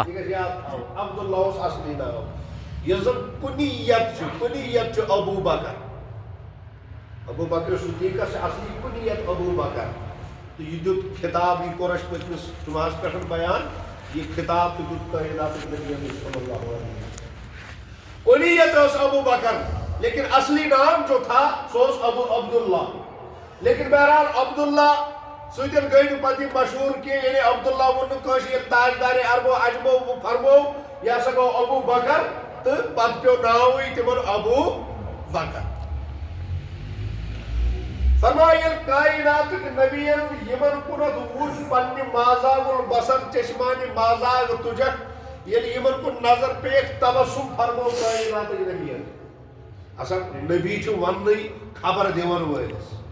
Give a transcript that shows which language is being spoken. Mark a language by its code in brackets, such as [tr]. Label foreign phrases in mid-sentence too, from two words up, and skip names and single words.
[ks] یہِ گژھِ یاد تھاوُن عبداللہ اوس اصلی ناو یُس زن کُنیت چھُ ابوٗ بکر ابوٗ بکر صدیقس چھِ اصلی کُنیت ابوٗ بکر تہٕ یہِ دیُت خطاب یہِ کوٚر اَسہِ پٔتمِس جُمعس پٮ۪ٹھ بیان یہ خطاب تہِ دیُت کائناتٕکۍ نبی [ar] صلی اللہ علیہ وسلم [ks] کُنیت اوس ابوٗ بکر لیکن اصلی نام [ur] جو تھا [ks] سُہ اوس عبداللہ لیکن بہرحال عبداللہ سۭتۍ گٔے نہٕ پتہٕ یہِ مشہوٗر کینٛہہ یعنی عبداللہ ووٚن نہٕ کٲنٛسہِ ییٚلہِ تاجدارِ عربو اجمو فرمو یہِ ہسا گوٚو ابوٗ بکر تہٕ پتہٕ پیوٚو ناوٕے تِمن ابوٗ بکر فرمایا ییٚلہِ کائناتٕکۍ نبیَن یِمن کُنتھ وُچھ پننہِ مازاگ البصر چشمانہِ مازاگ تُجکھ ییٚلہِ یِمن کُن نظر پیٚیَکھ تبسم فرمو کائناتٕکۍ نبیَن اصل نبی چھُ وننٕے خبر دِوان وٲلِس